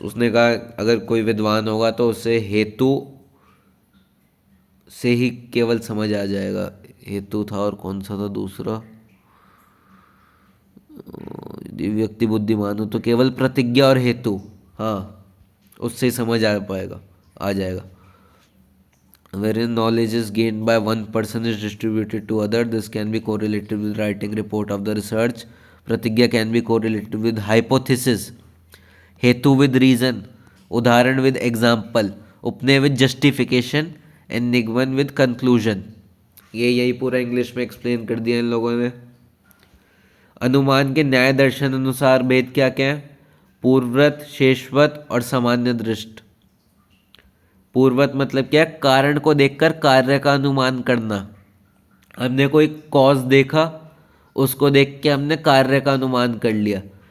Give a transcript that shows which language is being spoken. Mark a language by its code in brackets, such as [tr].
[hi] उसने कहा अगर कोई विद्वान होगा तो उसे हेतु से ही केवल समझ आ जाएगा। हेतु था और कौन सा था दूसरा, यदि व्यक्ति बुद्धिमान हो तो केवल प्रतिज्ञा और हेतु, हाँ उससे ही समझ आ जाएगा। [en] Wherein knowledge is gained by one person is distributed to other, this can be correlated with writing report of the research. Pratigya can be correlated with hypothesis, hetu with reason, उदाहरण with example, उपनय with justification and निगमन with conclusion। [hi] यही पूरा English में explain कर दिया इन लोगों ने। अनुमान के न्याय दर्शन अनुसार भेद क्या क्या है? पूर्ववत, शेषवत और सामान्य दृष्ट। पूर्ववत मतलब क्या है? कारण को देखकर कार्य का अनुमान करना। हमने कोई कॉज देखा, उसको देख के हमने कार्य का अनुमान कर लिया।